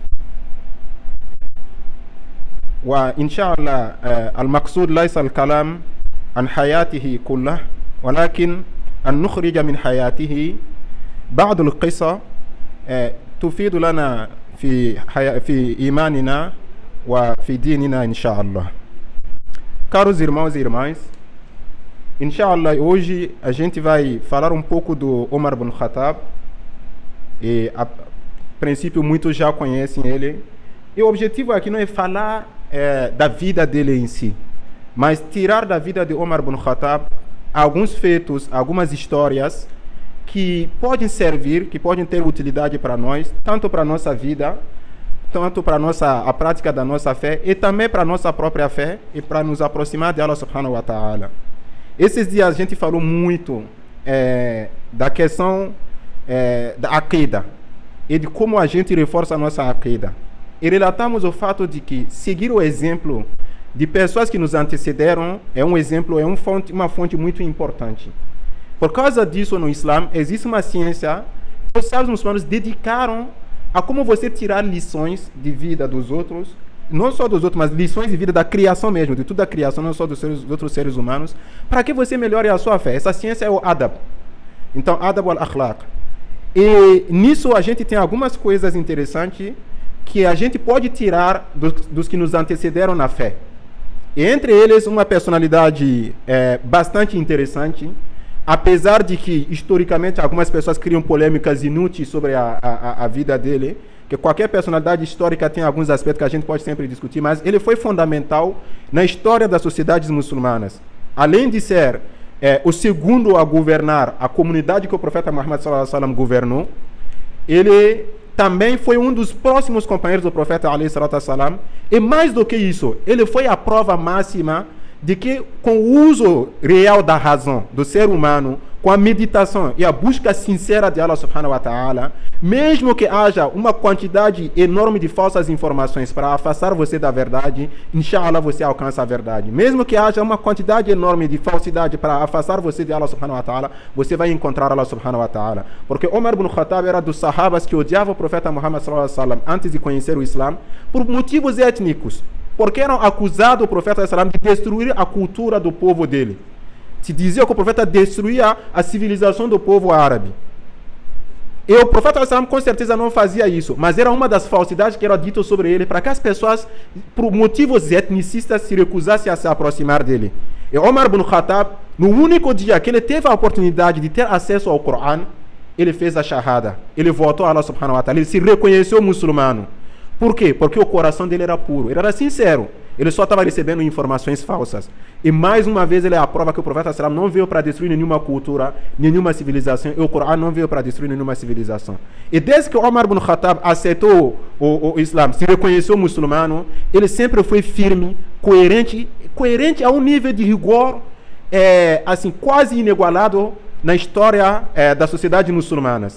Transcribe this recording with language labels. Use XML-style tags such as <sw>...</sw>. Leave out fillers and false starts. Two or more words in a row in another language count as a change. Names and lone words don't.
<ar>وإن شاء الله المقصود ليس الكلام عن حياته كله، ولكن أن نخرج من حياته بعض القصة تفيد لنا في إيماننا وفي ديننا إن شاء الله.</ar> <pt>Caros irmãos e irmãs,</pt> <ar>إن شاء الله,</ar> <pt>hoje a gente vai falar um pouco do Omar ibn Khattab. A princípio muitos já conhecem ele. E o objetivo aqui não é falar da vida dele em si, mas tirar da vida de Omar ibn Khattab alguns feitos, algumas histórias que podem servir, que podem ter utilidade para nós, tanto para a nossa vida, tanto para a prática da nossa fé e também para a nossa própria fé e para nos aproximar de</pt> <ar>الله سبحانه وتعالى.</ar> <pt>Esses dias a gente falou muito da questão da Aqidah e de como a gente reforça a nossa Aqidah. E relatamos o fato de que seguir o exemplo de pessoas que nos antecederam é um exemplo, uma fonte muito importante. Por causa disso, no Islã, existe uma ciência que os sábios muçulmanos dedicaram a como você tirar lições de vida dos outros, não só dos outros, mas lições de vida da criação mesmo, de toda a criação, não só dos outros seres humanos, para que você melhore a sua fé. Essa ciência é o adab. Então,</pt> <ar>أدب الأخلاق.</ar> <pt>E nisso a gente tem algumas coisas interessantes que a gente pode tirar dos que nos antecederam na fé. E entre eles, uma personalidade bastante interessante, apesar de que, historicamente, algumas pessoas criam polêmicas inúteis sobre a vida dele, que qualquer personalidade histórica tem alguns aspectos que a gente pode sempre discutir, mas ele foi fundamental na história das sociedades muçulmanas. Além de ser o segundo a governar a comunidade que o profeta Muhammad</pt> <ar>صلى الله عليه وسلم</ar> <pt>governou, ele também foi um dos próximos companheiros do profeta</pt> <ar>عليه الصلاة والسلام,</ar> <pt>e mais do que isso, ele foi a prova máxima de que com o uso real da razão do ser humano, com a meditação e a busca sincera de</pt> <ar>الله سبحانه وتعالى,</ar> <pt>mesmo que haja uma quantidade enorme de falsas informações para afastar você da verdade,</pt> <ar>إن شاء الله</ar> <pt>você alcança a verdade. Mesmo que haja uma quantidade enorme de falsidade para afastar você de</pt> <ar>الله سبحانه وتعالى,</ar> <pt>você vai encontrar</pt> <ar>الله سبحانه وتعالى.</ar> <pt>Porque Omar ibn Khattab era dos sahabas que odiavam o profeta Muhammad</pt> <ar>صلى الله عليه وسلم</ar> <pt>antes de conhecer o Islã, por motivos étnicos. Porque eram acusados o profeta</pt> <ar>صلى الله عليه وسلم</ar> <pt>de destruir a cultura do povo dele. Se dizia que o profeta destruía a civilização do povo árabe. E o profeta</pt> <ar>صلى الله عليه وسلم</ar> <pt>com certeza não fazia isso, mas era uma das falsidades que era dito sobre ele, para que as pessoas, por motivos etnicistas, se recusassem a se aproximar dele. E Omar ibn Khattab, no único dia que ele teve a oportunidade de ter acesso ao Corão, ele fez a shahada. Ele voltou a</pt> <ar>الله سبحانه وتعالى,</ar> <pt>ele se reconheceu muçulmano. Por quê? Porque o coração dele era puro, ele era sincero. Ele só estava recebendo informações falsas. E mais uma vez ele é a prova que o profeta sallam não veio para destruir nenhuma cultura, nenhuma civilização. E o Corão não veio para destruir nenhuma civilização. E desde que Omar ibn Khattab aceitou o Islã, se reconheceu muçulmano, ele sempre foi firme coerente a um nível de rigor assim, quase inigualado na história das sociedades muçulmanas.</pt>